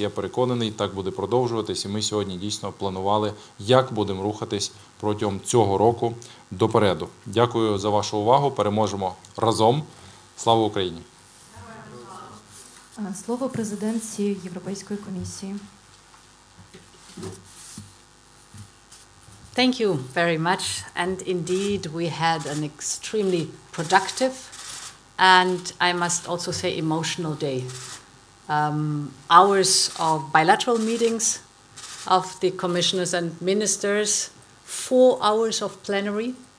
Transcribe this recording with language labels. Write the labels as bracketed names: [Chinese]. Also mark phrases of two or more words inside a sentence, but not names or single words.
[Ukrainian] Я переконаний, так буде продовжуватись, і ми сьогодні дійсно планували, як будемо рухатись протягом цього року допереду. Дякую за вашу увагу, переможемо разом. Слава Україні! Слово президентці Європейської комісії. [English] Thank you very much. And indeed, we had an extremely productive and, I must also say, emotional day. Hours of bilateral meetings of the commissioners and ministers, 4 hours of plenary.